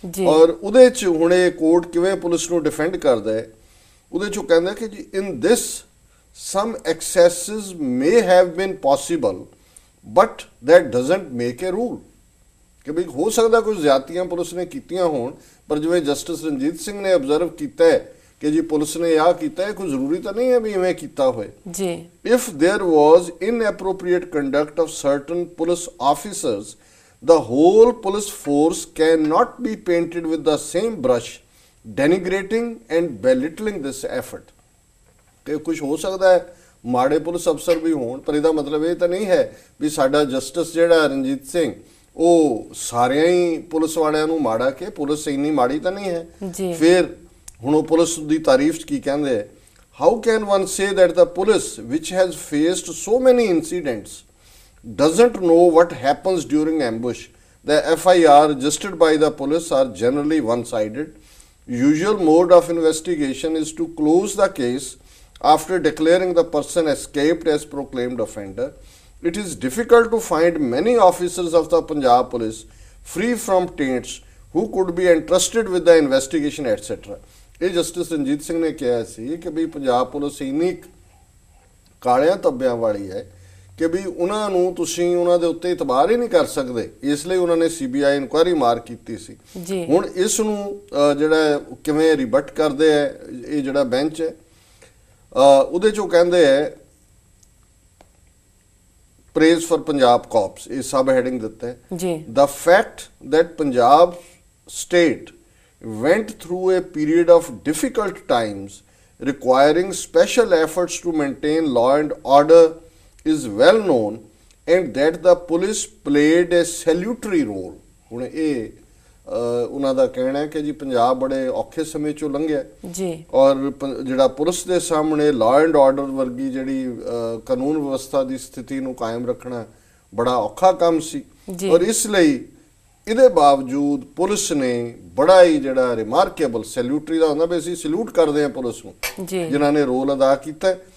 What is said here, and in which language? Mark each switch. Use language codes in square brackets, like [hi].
[pa] ਔਰ ਉਹਦੇ 'ਚ ਹੁਣ ਇਹ ਕੋਰਟ ਕਿਵੇਂ ਪੁਲਿਸ ਨੂੰ ਡਿਫੈਂਡ ਕਰਦਾ ਹੈ, ਉਹਦੇ 'ਚ ਉਹ ਕਹਿੰਦਾ ਕਿ ਜੀ ਇਨ ਦਿਸ [en] some excesses may have been possible but that doesn't make a rule, [pa] ਕਿ ਵੀ ਹੋ ਸਕਦਾ ਕੁਝ ਜ਼ਿਆਦਤੀਆਂ ਪੁਲਿਸ ਨੇ ਕੀਤੀਆਂ ਹੋਣ, ਪਰ ਜਿਵੇਂ ਜਸਟਿਸ ਰਣਜੀਤ ਸਿੰਘ ਨੇ ਆਬਜ਼ਰਵ ਕੀਤਾ ਹੈ ਕਿ ਜੀ ਪੁਲਿਸ ਨੇ ਆਹ ਕੀਤਾ ਹੈ, ਕੋਈ ਜ਼ਰੂਰੀ ਤਾਂ ਨਹੀਂ ਹੈ ਵੀ ਇਵੇਂ ਕੀਤਾ ਹੋਏ। ਜੀ [en] if there was inappropriate conduct of certain police officers, the whole police force cannot be painted with the same brush, denigrating and belittling this effort. [pa] ਕਿ ਕੁਝ ਹੋ ਸਕਦਾ ਹੈ ਮਾੜੇ ਪੁਲਿਸ ਅਫਸਰ ਵੀ ਹੋਣ, ਪਰ ਇਹਦਾ ਮਤਲਬ ਇਹ ਤਾਂ ਨਹੀਂ ਹੈ ਵੀ ਸਾਡਾ ਜਸਟਿਸ ਜਿਹੜਾ ਰਣਜੀਤ ਸਿੰਘ ਉਹ ਸਾਰਿਆਂ ਹੀ ਪੁਲਿਸ ਵਾਲਿਆਂ ਨੂੰ ਮਾੜਾ, ਕਿ ਪੁਲਿਸ ਇੰਨੀ ਮਾੜੀ ਤਾਂ ਨਹੀਂ ਹੈ। ਫਿਰ ਹੁਣ ਉਹ ਪੁਲਿਸ ਦੀ ਤਾਰੀਫ 'ਚ ਕੀ ਕਹਿੰਦੇ ਹੈ, [en] How can one say that the police which has faced so many incidents doesn't know what happens during ambush. The FIR registered by the police are generally one-sided. Usual mode of investigation is to close the case after declaring the person escaped as proclaimed offender. It is difficult to find many officers of the Punjab police free from taints who could be entrusted with the investigation etc. [pa] ਇਹ justice Ranjit Singh ਨੇ ਕਿਹਾ ਸੀ ਕਿ ਵੀ Punjab police ਇੰਨੀ ਕਾਲਿਆਂ ਧੱਬਿਆਂ ਵਾਲੀ ਹੈ ਕਿ ਵੀ ਉਹਨਾਂ ਨੂੰ ਤੁਸੀਂ ਉਹਨਾਂ ਦੇ ਉੱਤੇ ਇਤਬਾਰ ਹੀ ਨਹੀਂ ਕਰ ਸਕਦੇ, ਇਸ ਲਈ ਉਹਨਾਂ ਨੇ ਸੀਬੀਆਈ ਇਨਕੁਆਇਰੀ ਮਾਰ ਕੀਤੀ ਸੀ। ਹੁਣ ਇਸ ਨੂੰ ਜਿਹੜਾ ਕਿਵੇਂ ਰਿਬਟ ਕਰਦੇ ਹੈ ਇਹ ਜਿਹੜਾ ਬੈਂਚ ਹੈ, ਉਹਦੇ 'ਚੋਂ ਕਹਿੰਦੇ ਹੈ [en] praise for Punjab cops, [pa] ਇਹ ਸਬ ਹੈਡਿੰਗ ਦਿੱਤਾ ਹੈ। [en] The fact that Punjab state went through a period of difficult times requiring special efforts to maintain law and order is well known and that the police played a salutary role. [pa] ਹੁਣ ਇਹ ਉਹਨਾਂ ਦਾ ਕਹਿਣਾ ਹੈ ਕਿ ਜੀ ਪੰਜਾਬ ਬੜੇ ਔਖੇ ਸਮੇਂ ਚੋਂ ਲੰਘਿਆ ਜੀ, ਔਰ ਜਿਹੜਾ ਪੁਲਿਸ ਦੇ ਸਾਹਮਣੇ ਲਾਅ ਐਂਡ ਆਰਡਰ ਵਰਗੀ ਜਿਹੜੀ ਕਾਨੂੰਨ ਵਿਵਸਥਾ ਦੀ ਸਥਿਤੀ ਨੂੰ ਕਾਇਮ ਰੱਖਣਾ ਬੜਾ ਔਖਾ ਕੰਮ ਸੀ, ਔਰ ਇਸ ਲਈ ਇਹਦੇ ਬਾਵਜੂਦ ਪੁਲਿਸ ਨੇ ਬੜਾ ਹੀ ਜਿਹੜਾ ਰਿਮਾਰਕੇਬਲ ਸੈਲੂਟਰੀ ਦਾ ਹੁੰਦਾ ਵੀ ਅਸੀਂ ਸਲੂਟ ਕਰਦੇ ਹਾਂ ਪੁਲਿਸ ਨੂੰ ਜਿਨ੍ਹਾਂ ਨੇ ਰੋਲ ਅਦਾ ਕੀਤਾ।